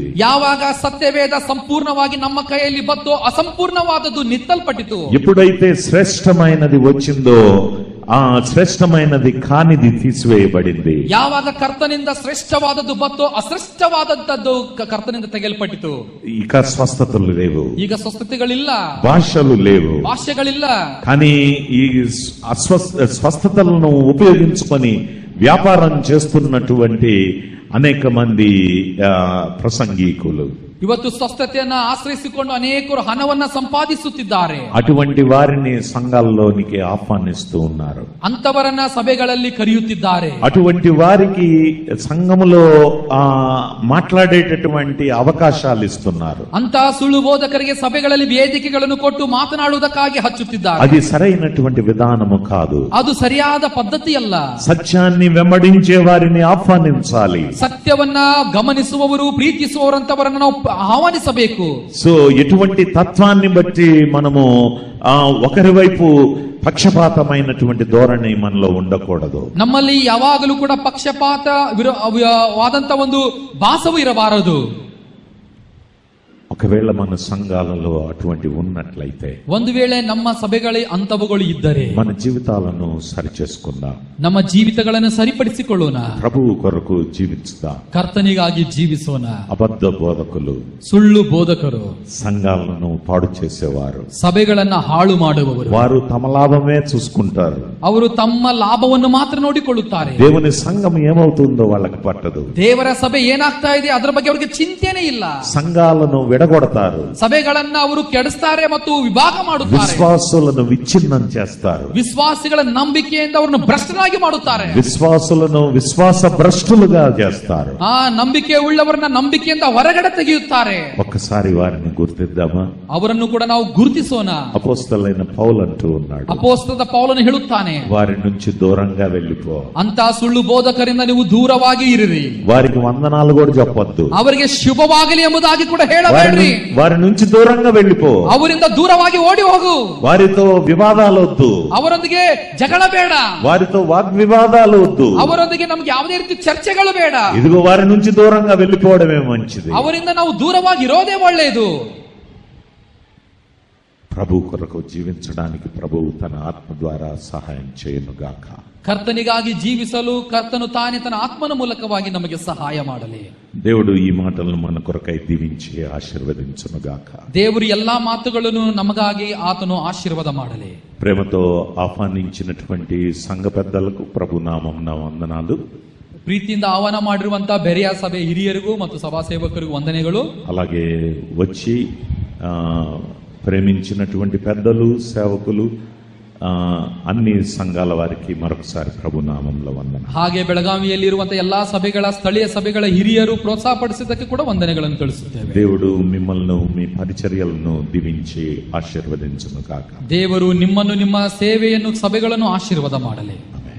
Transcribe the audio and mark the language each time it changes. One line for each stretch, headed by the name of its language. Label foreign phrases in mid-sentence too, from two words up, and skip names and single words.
Kannada: ಯಾವಾಗ ಸತ್ಯವೇದ ಸಂಪೂರ್ಣವಾಗಿ ನಮ್ಮ ಕೈಯಲ್ಲಿ ಬತ್ತೋ ಅಸಂಪೂರ್ಣವಾದದ್ದು ನಿತ್ತಲ್ಪಟ್ಟಿತು.
Telugu: ఎప్పుడైతే శ్రేష్టమైనది వచ్చిందో ఆ శ్రేష్టమైనది కానిది తీసివేయబడింది.
Kannada: ಯಾವಾಗ ಕರ್ತನಿಂದ ಶ್ರೇಷ್ಠವಾದದ್ದು ಬತ್ತೋ ಅಶ್ರೇಷ್ಠವಾದದ್ದು ಕರ್ತನಿಂದ ತೆಗೆಯಲ್ಪಟ್ಟಿತು.
Telugu: ఇక స్వస్థతలు లేవు,
Kannada: ಈಗ ಸ್ವಸ್ಥತೆಗಳಿಲ್ಲ,
Telugu: భాషలు లేవు.
Kannada: ಭಾಷೆಗಳಿಲ್ಲ.
Telugu: కానీ ఈ స్వస్థతలను ఉపయోగించుకొని వ్యాపారం చేస్తున్నటువంటి అనేక మంది ప్రసంగికులు
Kannada: ಇವತ್ತು ಸ್ವಸ್ಥತೆಯನ್ನ ಆಶ್ರಯಿಸಿಕೊಂಡು ಅನೇಕರು ಹಣವನ್ನ ಸಂಪಾದಿಸುತ್ತಿದ್ದಾರೆ.
Telugu: అటువంటి వారిని సంఘాల్లోనికి ఆహ్వానిస్తూ ఉన్నారు.
Kannada: ಅಂತವರನ್ನ ಸಭೆಗಳಲ್ಲಿ ಕರೆಯುತ್ತಿದ್ದಾರೆ.
Telugu: అటువంటి వారికి సంఘములో మాట్లాడేటటువంటి అవకాశాలు ఇస్తున్నారు.
Kannada: ಅಂತ ಸುಳ್ಳು ಬೋಧಕರಿಗೆ ಸಭೆಗಳಲ್ಲಿ ವೇದಿಕೆಗಳನ್ನು ಕೊಟ್ಟು ಮಾತನಾಡುವುದಕ್ಕಾಗಿ ಹಚ್ಚುತ್ತಿದ್ದಾರೆ.
Telugu: అది సరైనటువంటి విధానము కాదు.
Kannada: ಅದು ಸರಿಯಾದ ಪದ್ಧತಿಯಲ್ಲ.
Telugu: సత్యాన్ని వెంబడించే వారిని ఆహ్వానించాలి.
Kannada: ಸತ್ಯವನ್ನ ಗಮನಿಸುವವರು ಪ್ರೀತಿಸುವವರಂತವರನ್ನು ನಾವು ಆಹ್ವಾನಿಸಬೇಕು.
Telugu: సో ఎటువంటి తత్వాన్ని బట్టి మనము ఒకరి వైపు పక్షపాతమైనటువంటి ధోరణి మనలో ఉండకూడదు.
Kannada: ನಮ್ಮಲ್ಲಿ ಯಾವಾಗಲೂ ಕೂಡ ಪಕ್ಷಪಾತವಾದಂತ ಒಂದು ಭಾಸವು ಇರಬಾರದು.
Telugu: ఒకవేళ మన సంఘాలలో అటువంటి ఉన్నట్లయితే,
Kannada: ಒಂದು ವೇಳೆ ನಮ್ಮ ಸಭೆಗಳೇ ಅಂತವುಗಳು ಇದ್ದರೆ
Telugu: మన జీవితాలను సరిచేసుకుందాం.
Kannada: ನಮ್ಮ ಜೀವಿತಗಳನ್ನು ಸರಿಪಡಿಸಿಕೊಳ್ಳೋಣ.
Telugu: ప్రభువు కొరకు జీవించుదాం.
Kannada: ಕರ್ತನಿಗಾಗಿ ಜೀವಿಸೋಣ.
Telugu: అబద్ధ బోధకులు,
Kannada: ಸುಳ್ಳು ಬೋಧಕರು,
Telugu: సంఘాలను పాడు చేసేవారు,
Kannada: ಸಭೆಗಳನ್ನ ಹಾಳು ಮಾಡುವವರು,
Telugu: వారు తమ లాభమే చూసుకుంటారు.
Kannada: ಅವರು ತಮ್ಮ ಲಾಭವನ್ನು ಮಾತ್ರ ನೋಡಿಕೊಳ್ಳುತ್ತಾರೆ.
Telugu: దేవుని సంఘం ఏమవుతుందో వాళ్ళకి పట్టదు.
Kannada: ದೇವರ ಸಭೆ ಏನಾಗ್ತಾ ಇದೆ ಅದರ ಬಗ್ಗೆ ಅವರಿಗೆ ಚಿಂತೆನೇ ಇಲ್ಲ.
Telugu: సంఘాలను విడగొడతారు.
Kannada: ಸಭೆಗಳನ್ನ ಅವರು ಕೆಡಿಸ್ತಾರೆ ಮತ್ತು ವಿಭಾಗ ಮಾಡುತ್ತಾರೆ.
Telugu: విశ్వాసులను విచ్ఛిన్నం చేస్తారు.
Kannada: ವಿಶ್ವಾಸಿಗಳ ನಂಬಿಕೆಯಿಂದ ಅವರನ್ನು ಭ್ರಷ್ಟರಾಗಿ ಮಾಡುತ್ತಾರೆ.
Telugu: విశ్వాసులను విశ్వాస భ్రష్టులుగా చేస్తారు.
Kannada: ಆ ನಂಬಿಕೆ ಉಳ್ಳವರನ್ನ ನಂಬಿಕೆಯಿಂದ ಹೊರಗಡೆ ತೆಗೆಯುತ್ತಾರೆ.
Telugu: ఒక్కసారి వారిని గుర్తిద్దామా?
Kannada: ಅವರನ್ನು ಕೂಡ ನಾವು ಗುರುತಿಸೋಣ.
Telugu: అపోస్తలైన పౌలు అంటూ ఉన్నాడు,
Kannada: ಅಪೊಸ್ತಲ ಪೌಲನು ಹೇಳುತ್ತಾನೆ,
Telugu: వారి నుంచి దూరంగా వెళ్ళిపో.
Kannada: ಅಂತ ಸುಳ್ಳು ಬೋಧಕರಿಂದ ನೀವು ದೂರವಾಗಿ ಇರಿರಿ.
Telugu: వారికి వందనాలు కూడా చెప్పొద్దు.
Kannada: ಅವರಿಗೆ ಶುಭವಾಗಲಿ ಎಂಬುದಾಗಿ ಕೂಡ ಹೇಳಬೇಡ್ರಿ.
Telugu: వారి నుంచి దూరంగా వెళ్ళిపో.
Kannada: ಅವರಿಂದ ದೂರವಾಗಿ ಓಡಿ ಹೋಗು.
Telugu: వారితో వివాదాలు వద్దు.
Kannada: ಅವರೊಂದಿಗೆ ಜಗಳ ಬೇಡ.
Telugu: వారితో వాగ్వివాదాలు వద్దు.
Kannada: ಅವರೊಂದಿಗೆ ನಮ್ಗೆ ಯಾವುದೇ ರೀತಿ ಚರ್ಚೆಗಳು ಬೇಡ.
Telugu: ఇదిగో వారి నుంచి దూరంగా వెళ్ళిపోవడమే మంచిది.
Kannada: ಅವರಿಂದ ನಾವು ದೂರವಾಗಿ ಇರೋದೇ ಒಳ್ಳೆಯದು.
Telugu: ప్రభు కొరకు జీవించడానికి ప్రభువు తన ఆత్మ ద్వారా సహాయం చేయనుగాక.
Kannada: ಕರ್ತನಿಗಾಗಿ ಜೀವಿಸಲು ಕರ್ತನು ತಾನೇ ತನ್ನ ಆತ್ಮನ ಮೂಲಕವಾಗಿ ನಮಗೆ ಸಹಾಯ ಮಾಡಲಿ.
Telugu: దేవుడు ఈ మాటలను మన కొరకై దీవించి ఆశీర్వదించునుగాక.
Kannada: ದೇವರು ಎಲ್ಲಾ ಮಾತುಗಳನ್ನು ನಮಗಾಗಿ ಆತನು ಆಶೀರ್ವಾದ ಮಾಡಲಿ.
Telugu: ప్రేమతో ఆహ్వానించినటువంటి సంఘ పెద్దలకు ప్రభు నామమున వందనాలు.
Kannada: ಪ್ರೀತಿಯಿಂದ ಆಹ್ವಾನ ಮಾಡಿರುವಂತಹ ಬೆರೆಯ ಸಭೆ ಹಿರಿಯರಿಗೂ ಮತ್ತು ಸಭಾ ಸೇವಕರಿಗೂ ವಂದನೆಗಳು.
Telugu: అలాగే వచ్చి ప్రేమించినటువంటి పెద్దలు, సేవకులు, అన్ని సంఘాల వారికి మరొకసారి ప్రభు నామంలో వందన.
Kannada: ಹಾಗೆ ಬೆಳಗಾವಿಯಲ್ಲಿರುವಂತಹ ಎಲ್ಲಾ ಸಭೆಗಳ ಸ್ಥಳೀಯ ಸಭೆಗಳ ಹಿರಿಯರು ಪ್ರೋತ್ಸಾಹಪಡಿಸಿದ್ದಕ್ಕೆ ಕೂಡ ವಂದನೆಗಳನ್ನು ತಿಳಿಸುತ್ತೇವೆ.
Telugu: దేవుడు మిమ్మల్ని మీ పరిచర్యలను దీవించి ఆశీర్వదించును కాక.
Kannada: ದೇವರು ನಿಮ್ಮನ್ನು ನಿಮ್ಮ ಸೇವೆಯನ್ನು ಸಭೆಗಳನ್ನು ಆಶೀರ್ವಾದ ಮಾಡಲಿ.